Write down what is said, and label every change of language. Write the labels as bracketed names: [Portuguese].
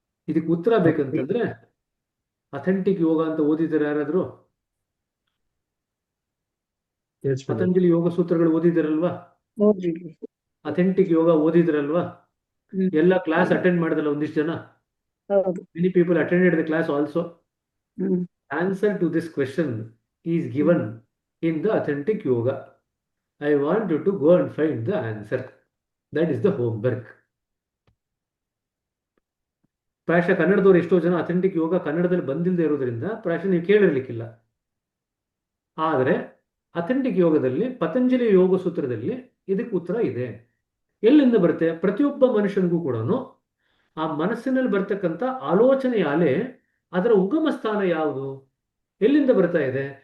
[Kannada] ಇದಕ್ಕೆ ಉತ್ತರ ಬೇಕಂತಂದ್ರೆ ಅಥೆಂಟಿಕ್ ಯೋಗ ಅಂತ ಓದಿದ್ದಾರೆ ಯಾರಾದ್ರು? ಪತಂಜಲಿ ಯೋಗ ಸೂತ್ರಗಳು ಓದಿದಿರಲ್ವಾ? ಅಥೆಂಟಿಕ್ ಯೋಗ ಓದಿದ್ರಲ್ವಾ? ಎಲ್ಲ ಕ್ಲಾಸ್ ಅಟೆಂಡ್ ಮಾಡಿದಲ್ಲ ಒಂದಿಷ್ಟು ಜನ. [English] Many people attended the class also. Answer to this question is given in the authentic yoga. I want you to go and find the answer. That is the homework. [Kannada] ಪ್ರಾಯಶಃ ಕನ್ನಡದವ್ರು ಎಷ್ಟೋ ಜನ authentic ಯೋಗ ಕನ್ನಡದಲ್ಲಿ ಬಂದಿಲ್ಲದೆ ಇರೋದ್ರಿಂದ ಪ್ರಾಯಶಃ ನೀವು ಕೇಳಿರ್ಲಿಕ್ಕಿಲ್ಲ. ಆದರೆ ಅಥೆಂಟಿಕ್ ಯೋಗದಲ್ಲಿ ಪತಂಜಲಿ ಯೋಗ ಸೂತ್ರದಲ್ಲಿ ಇದಕ್ಕೆ ಉತ್ತರ ಇದೆ. ಎಲ್ಲಿಂದ ಬರುತ್ತೆ? ಪ್ರತಿಯೊಬ್ಬ ಮನುಷ್ಯನಿಗೂ ಕೂಡ ಆ ಮನಸ್ಸಿನಲ್ಲಿ ಬರ್ತಕ್ಕಂಥ ಆಲೋಚನೆಯ ಅಲೆ, ಅದರ ಉಗಮ ಸ್ಥಾನ ಯಾವುದು? ಎಲ್ಲಿಂದ ಬರ್ತಾ ಇದೆ?